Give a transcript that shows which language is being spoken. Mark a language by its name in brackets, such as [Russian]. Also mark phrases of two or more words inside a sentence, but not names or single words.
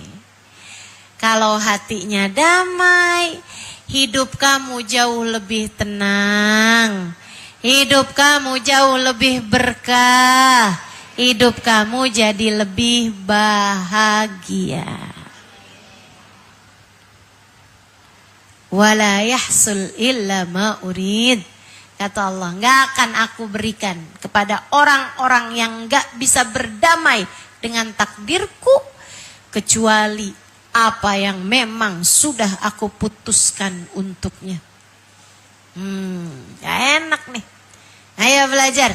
[Indonesian] Kalau hatinya damai, hidup kamu jauh lebih tenang. Hidup kamu jauh lebih berkah. Hidup kamu jadi lebih bahagia. [Arabic] ولا يحصل إلا ما أريد. [Indonesian] Kata Allah, enggak akan aku berikan kepada orang-orang yang enggak bisa berdamai dengan takdirku kecuali apa yang memang sudah aku putuskan untuknya. Gak enak nih. Ayo belajar.